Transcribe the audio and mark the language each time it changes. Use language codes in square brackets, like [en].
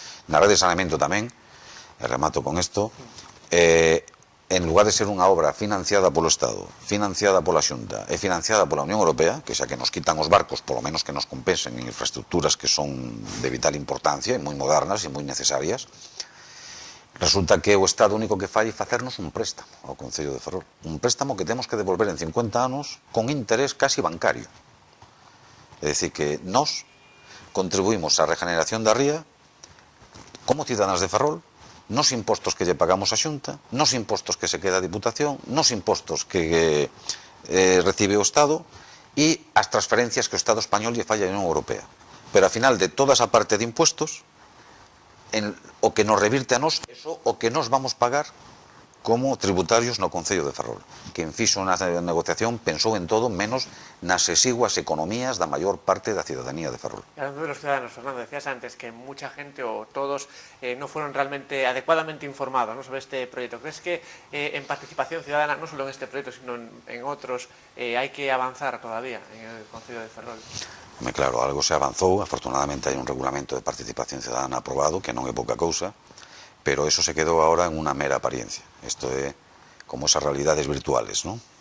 [gl] Na rede de saneamento tamén, e remato con isto, en lugar de ser unha obra financiada polo Estado, financiada pola Xunta e financiada pola Unión Europea, que xa que nos quitan os barcos, polo menos que nos compensen en infraestructuras que son de vital importancia e moi modernas e moi necesarias, resulta que o Estado único que fai é facernos un préstamo ao Concello de Ferrol. Un préstamo que temos que devolver en 50 anos con interés casi bancario. É dicir, que nós contribuímos á regeneración da ría como cidadáns de Ferrol, nos impostos que lle pagamos a Xunta, nos impostos que se queda a Diputación, nos impostos que recibe o Estado e as transferencias que o Estado español lle falla a Unión Europea. Pero, ao final de toda esa parte de impuestos, o que nos revirte a nós, eso o que nos vamos pagar como tributarios no Concello de Ferrol. Quen fixo na negociación pensou en todo menos nas exiguas economías da maior parte da cidadanía de Ferrol. [es] Hablando de los ciudadanos, Fernando, decías antes que mucha gente o todos no fueron realmente adecuadamente informados, ¿no?, sobre este proyecto. ¿Crees que en participación ciudadana, no solo en este proyecto, sino en otros, hay que avanzar todavía en el Concello de Ferrol? [gl] Claro, algo se avanzou, afortunadamente hai un regulamento de participación ciudadana aprobado, que non é pouca cousa, pero eso se quedou ahora en unha mera apariencia. Isto é como esas realidades virtuales, ¿no?